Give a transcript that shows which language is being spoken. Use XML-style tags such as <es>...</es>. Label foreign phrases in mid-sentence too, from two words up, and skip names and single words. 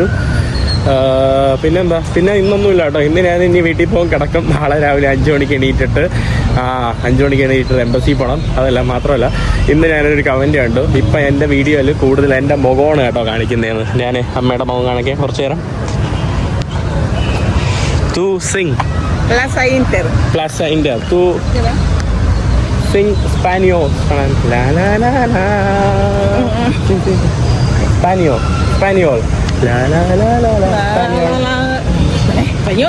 <ml>പിന്നെന്താ, പിന്നെ ഇന്നൊന്നുമില്ല കേട്ടോ. ഇന്ന് ഞാൻ ഇനി വീട്ടിൽ പോകും, കിടക്കും. നാളെ രാവിലെ 5 മണിക്ക് എണീറ്റിട്ട് 5 മണിക്ക് എണീറ്റിട്ട് എംബസി പോകണം. അതല്ല മാത്രമല്ല, ഇന്ന് ഞാനൊരു കമൻറ്റ് കണ്ടു. ഇപ്പം എൻ്റെ വീഡിയോയിൽ കൂടുതൽ എൻ്റെ മുഖമാണ് കേട്ടോ കാണിക്കുന്നതെന്ന്. ഞാൻ അമ്മയുടെ മുഖം കാണിക്കാം കുറച്ച് നേരം.</ml> <en>Tú sing. Plaza Inter. Plaza Inter. Tú sing Spanish. La la la la. Spanish. Spanish. La la la la la.</en> <es>Español.</es>